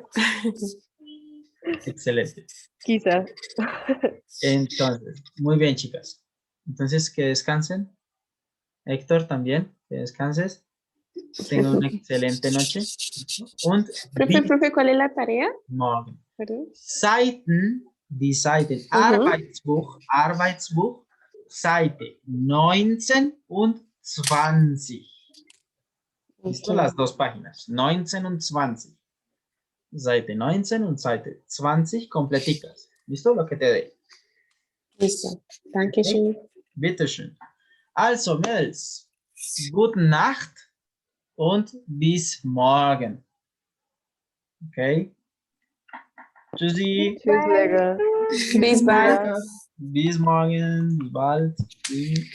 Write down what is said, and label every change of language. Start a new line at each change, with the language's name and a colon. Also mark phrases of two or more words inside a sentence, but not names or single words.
Spanish: Excelente. Quizás. Entonces, muy bien, chicas. Entonces, que descansen. Héctor también, que descanses. Tengan una excelente noche. Und Profe, ¿cuál es la tarea? morgen. Perdón.
German: Seiten, die Seiten, Arbeitsbuch, Seite 19 und 20.
Spanish: ¿Listo? Ok. Las dos páginas, 19 und 20.
German: Seite 19 und Seite 20, completicas.
Spanish: ¿Listo? Lo que te dé. Listo.
German: Dankeschön. Bitteschön. Also, Mädels, gute Nacht und bis morgen. Okay? Tschüssi. Tschüss, Lego. Bis bald. Bis morgen. Bis bald. Tschüss.